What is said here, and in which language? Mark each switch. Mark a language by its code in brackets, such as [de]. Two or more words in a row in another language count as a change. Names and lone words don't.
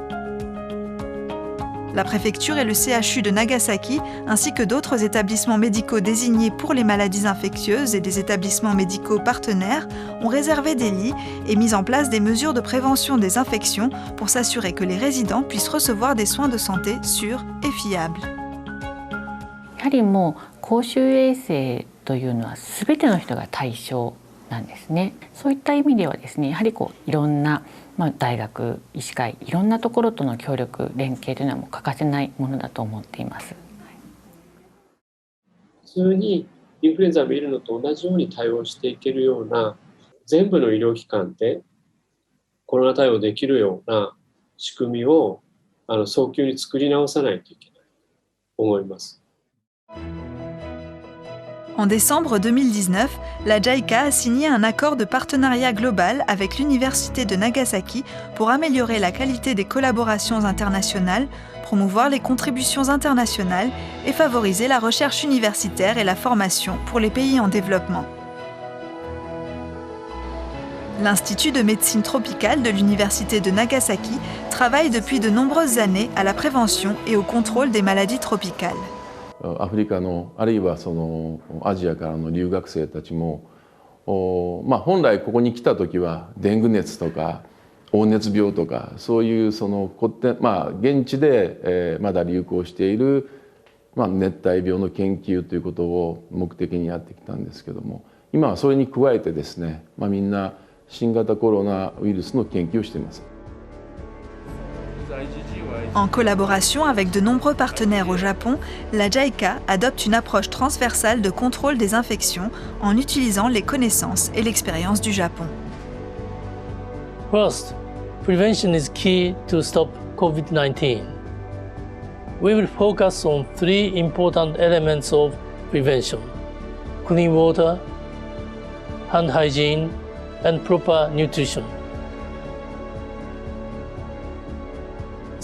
[fr] La préfecture et le CHU de Nagasaki, ainsi que d'autres établissements médicaux désignés pour les maladies infectieuses et des établissements médicaux partenaires, ont réservé des lits et mis en place des mesures de prévention des infections pour s'assurer que les résidents puissent recevoir des soins de santé sûrs et fiables. [ja] やはりもう公衆衛生というのは全ての人が対象なんですね。そういった意味ではですね、やはりいろんな大学、医師会、いろんなところとの協力、連携というのはもう欠かせないものだと思っています。普通にインフルエンザを見るのと同じように対応していけるような全部の医療機関でコロナ対応できるような仕組みを早急に作り直さないといけないと思います。 [fr] En décembre 2019, la JICA a signé un accord de partenariat global avec l'Université de Nagasaki pour améliorer la qualité des collaborations internationales, promouvoir les contributions internationales et favoriser la recherche universitaire et la formation pour les pays en développement. L'Institut de médecine tropicale de l'Université de Nagasaki travaille depuis de nombreuses années à la prévention et au contrôle des maladies tropicales. [ja] アフリカのあるいはアジアからの留学生たちも本来ここに来た時はデング熱とか黄熱病とかそういう現地でまだ流行している熱帯病の研究ということを目的にやってきたんですけども、今はそれに加えてですね、みんな新型コロナウイルスの研究をしています。 [fr] En collaboration avec de nombreux partenaires au Japon, la JICA adopte une approche transversale de contrôle des infections en utilisant les connaissances et l'expérience du Japon. [en] First, prevention is key to stop COVID-19. We will focus on 3 important elements of prevention: clean water, hand hygiene, and proper nutrition.